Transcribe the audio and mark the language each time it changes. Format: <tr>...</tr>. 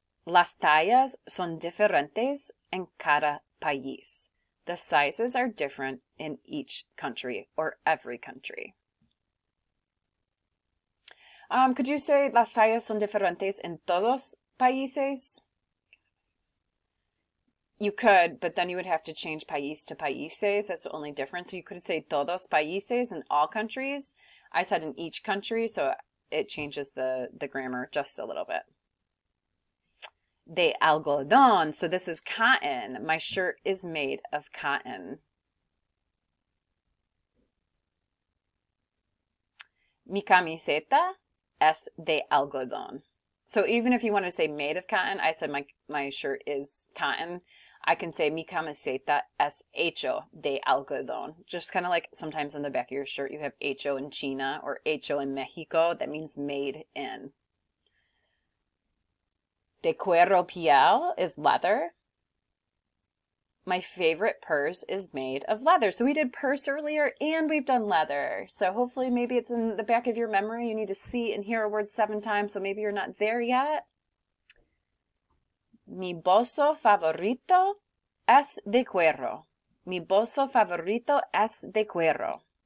<es>Las tallas son diferentes en cada país.</es> <en>The sizes are different in each country or every country. Could you say</en> <es>las tallas son diferentes en todos países?</es> <en>You could, but then you would have to change país to países. That's the only difference. So you could say</en> <es>todos países</es> <en>in all countries. I said in each country, so it changes the grammar just a little bit.</en> <es>De algodón.</es> <en>So this is cotton. My shirt is made of cotton.</en> <es>Mi camiseta es de algodón.</es> <en>So even if you want to say made of cotton, I said my shirt is cotton. I can say</en> <es>mi camiseta es hecho de algodón.</es> <en>Just kind of like sometimes on the back of your shirt you have hecho in China or hecho in Mexico. That means made in.</en> <es>De cuero piel</es> <en>is leather. My favorite purse is made of leather. So we did purse earlier and we've done leather. So hopefully maybe it's in the back of your memory. You need to see and hear a word 7 times. So maybe you're not there yet.</en> <es>Mi bolso favorito es de cuero. Mi bolso favorito es de cuero.</es>